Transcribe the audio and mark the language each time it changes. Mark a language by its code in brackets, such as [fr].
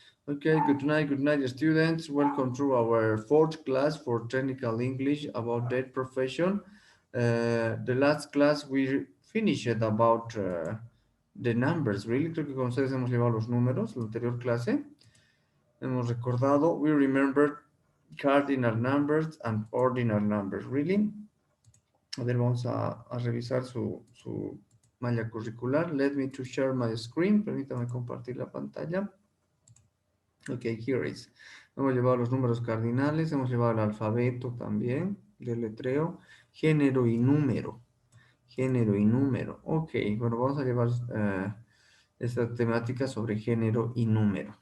[en] Okay, good night, students. Welcome to our fourth class for technical English about that profession. The last class we finished about the numbers. Really, [es] creo que con ustedes hemos llevado los números. La anterior clase hemos recordado. [en] We remembered cardinal numbers and ordinal numbers. Really. [es] A ver, vamos a revisar su malla curricular. [en] Let me to share my screen. [es] Permítame compartir la pantalla. [en] Ok, here is. [es] Hemos llevado los números cardinales, hemos llevado el alfabeto también, del letreo, género y número. Género y número. Ok, bueno, vamos a llevar esta temática sobre género y número.